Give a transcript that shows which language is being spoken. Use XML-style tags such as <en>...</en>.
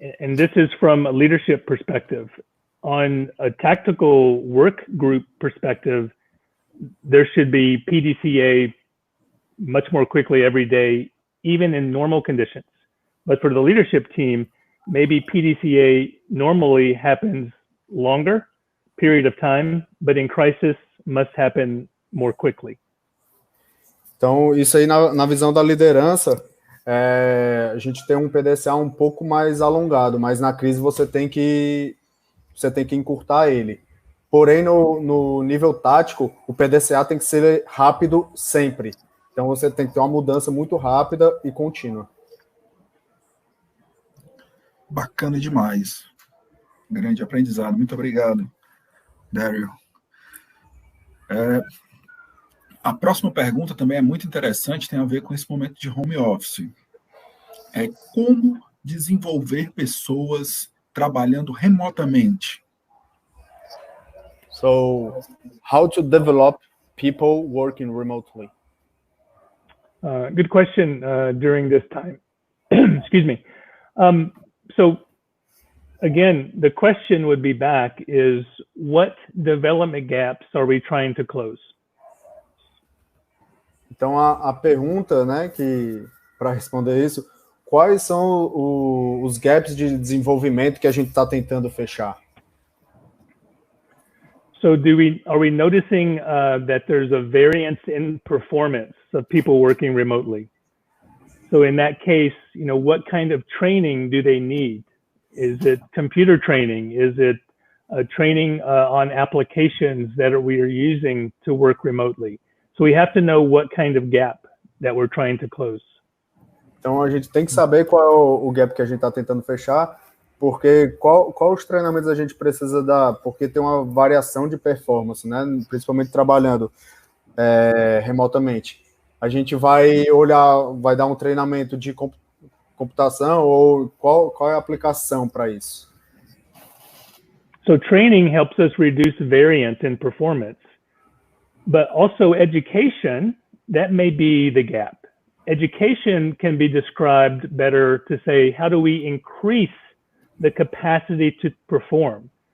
<en>And this is from a leadership perspective. On a tactical work group perspective, there should be PDCA much more quickly every day, even in normal conditions. But for the leadership team, maybe PDCA normally happens longer period of time, but in crisis must happen more quickly.</en> <pt>Então, isso aí na visão da liderança, a gente tem um PDCA um pouco mais alongado, mas na crise você tem que encurtar ele. Porém, no nível tático, o PDCA tem que ser rápido sempre. Então, você tem que ter uma mudança muito rápida e contínua. Bacana demais. Grande aprendizado. Muito obrigado, Daryl. A próxima pergunta também é muito interessante, tem a ver com esse momento de home office. Como desenvolver pessoas trabalhando remotamente?</pt> <en>So, how to develop people working remotely? Good question during this time. Excuse me. So, again, the question would be back is, what development gaps are we trying to close?</en> <pt>Então, a pergunta, né, para responder isso, quais são os gaps de desenvolvimento que a gente está tentando fechar?</pt> <en>So are we noticing that there's a variance in performance of people working remotely? So in that case, what kind of training do they need? Is it computer training? Is it training on applications that we are using to work remotely? So we have to know what kind of gap that we're trying to close.</en> <pt>Então a gente tem que saber qual é o gap que a gente está tentando fechar, porque qual os treinamentos a gente precisa dar, porque tem uma variação de performance, né? Principalmente trabalhando remotamente. A gente vai dar um treinamento de computação ou qual é a aplicação para isso?</pt> <en>So training helps us reduce variance in performance, but also education, that may be the gap. Education can be described better to say, how do we increase the capacity to perform?</en>